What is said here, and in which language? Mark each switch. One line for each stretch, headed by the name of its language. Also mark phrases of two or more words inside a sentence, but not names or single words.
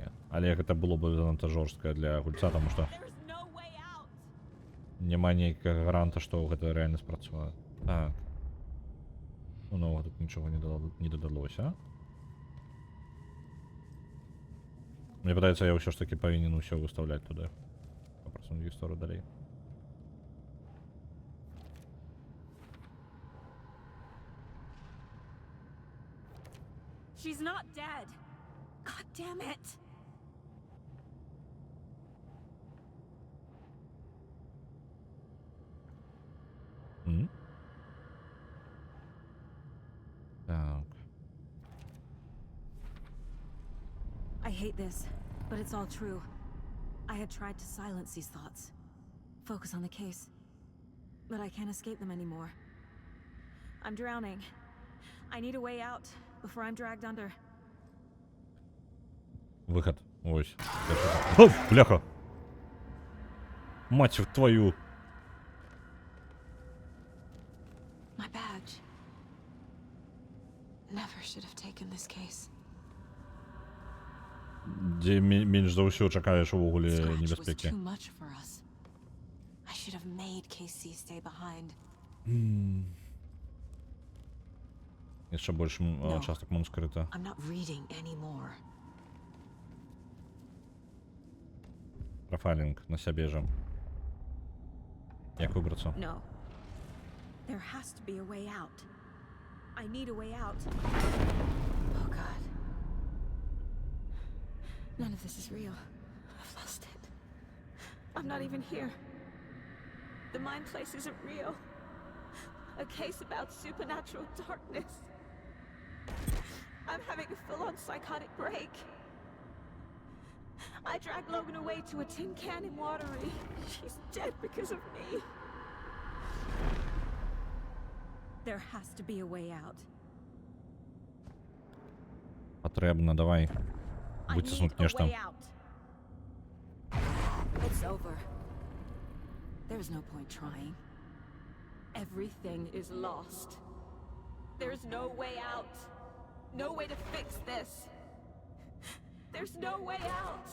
Belarusian: Але гэта было бы занадта жорстка для гульца, таму што няма нейкага гаранта, што гэта рэальна спрацуе. Так. Ну, новага тут нічога не дадалося. Мне падаецца, я ўсё ж такі павінен усё выстаўляць туды. Папросту гісторыю далей.
English: She's not dead. God damn it.
Belarusian: Так.
English: I hate this, but it's all true. I had tried to silence these thoughts. Focus on the case. But I can't escape them anymore. I'm drowning. I need a way out before I'm dragged under.
Belarusian: Выход. Ось. О, бляха!
Russian: Мать твою!
English: My badge. Never should have taken this case.
Belarusian: Дзе менш за ўсё чакаеш увогуле
English: Scratch was
Belarusian: небяспекі.
English: too much for us. I should have made Casey stay behind.
Belarusian: Яшчэ больш частак манускрыта.
English: I'm not reading anymore.
Belarusian: Профайлінг на сябе жа. Як выбрацца?
English: No. There has to be a way out. I need a way out. Oh God. None of this is real. I've lost it. I'm not even here. The mind place isn't real. A case about supernatural darkness. I'm having a full-on psychotic break. I dragged Logan away to a tin can in Watery. She's dead because of me. There has to be a way out.
Belarusian: Патрэбна, давай. Выціснуць нешта.
English: It's over. There's no point trying. Everything is lost. There's no way out. No way to fix this. There's no way out.